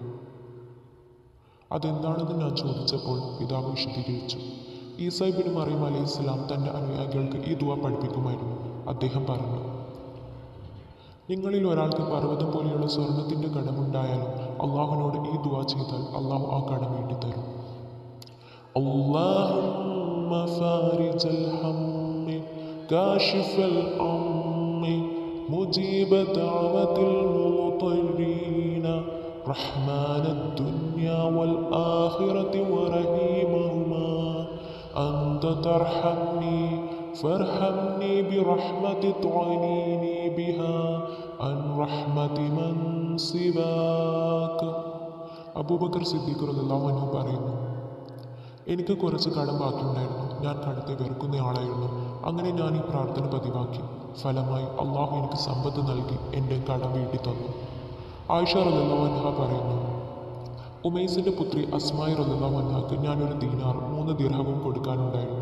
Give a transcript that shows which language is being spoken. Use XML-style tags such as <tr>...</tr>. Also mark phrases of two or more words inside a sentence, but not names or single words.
<ml>അതെന്താണെന്ന് ഞാൻ ചോദിച്ചപ്പോൾ പിതാവ് വിശദീകരിച്ചു. ഈസാ ഇബ്നു മറിയം അലൈഹിസ്സലാം തൻ്റെ അനുയായികൾക്ക് ഈ ദുആ പഠിപ്പിക്കുമായിരുന്നു. അദ്ദേഹം പറഞ്ഞു, നിങ്ങളിൽ ഒരാൾക്ക് പർവ്വതം പോലെയുള്ള സ്വർണത്തിൻ്റെ കടമുണ്ടായാലും അള്ളാഹുവിനോട് ഈ ദുആ ചെയ്താൽ അള്ളാഹു ആ കടം വീട്ടിത്തരും.</ml> <ar>اللهم فارج الهم كاشف الأم مجيب دعوة المضطرين رحمن الدنيا والآخرة ورحيمهما أنت ترحمني فارحمني برحمة تعينيني بها عن رحمة من سواك.</ar> <ml>അബൂബക്കർ സിദ്ദീഖ്</ml> <ar>رضي الله عنه</ar> <ml>പറയുന്നു, എനിക്ക് കുറച്ച് കടം ബാക്കിയുണ്ടായിരുന്നു. ഞാൻ കടത്തെ വെറുക്കുന്നയാളായിരുന്നു. അങ്ങനെ ഞാൻ ഈ പ്രാർത്ഥന പതിവാക്കി. ഫലമായി അള്ളാഹു എനിക്ക് സമ്പത്ത് നൽകി എൻ്റെ കടം വീട്ടി തന്നു. ആയിഷ</ml> <ar>رضي الله عنها</ar> <ml>പറയുന്നു, ഉമൈസിൻ്റെ പുത്രി അസ്മായ</ml> <ar>رضي الله عنها</ar> <ml>ഞാനൊരു ദീനാർ 3 ദിർഹവും കൊടുക്കാനുണ്ടായിരുന്നു.</ml>